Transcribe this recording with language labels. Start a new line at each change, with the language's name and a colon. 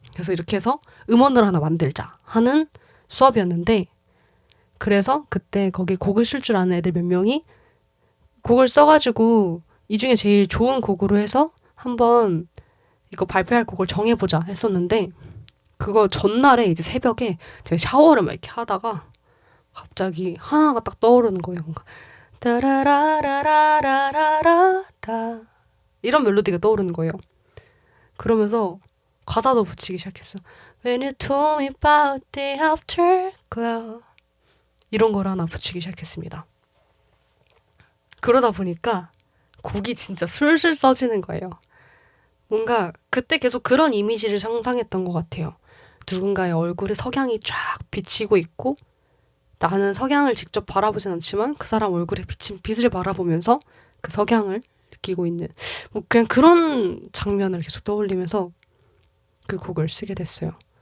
Korean: 그래서 이렇게 해서 음원을 하나 만들자 하는 수업이었는데 그래서 그때 거기 곡을 쓸 줄 아는 애들 몇 명이 곡을 써가지고 이 중에 제일 좋은 곡으로 해서 한번 이거 발표할 곡을 정해보자 했었는데 그거 전날에 이제 새벽에 제가 샤워를 막 이렇게 하다가 갑자기 하나가 딱 떠오르는 거예요. 뭔가 따라라라라라라라 이런 멜로디가 떠오르는 거예요. 그러면서 가사도 붙이기 시작했어.
English: When you told me about the afterglow
Korean: 이런 걸 하나 붙이기 시작했습니다. 그러다 보니까 곡이 진짜 술술 써지는 거예요. 뭔가 그때 계속 그런 이미지를 상상했던 것 같아요. 누군가의 얼굴에 석양이 쫙 비치고 있고 나는 석양을 직접 바라보진 않지만 그 사람 얼굴에 비친 빛을 바라보면서 그 석양을 느끼고 있는 뭐 그냥 그런 장면을 계속 떠올리면서 그 곡을 쓰게 됐어요.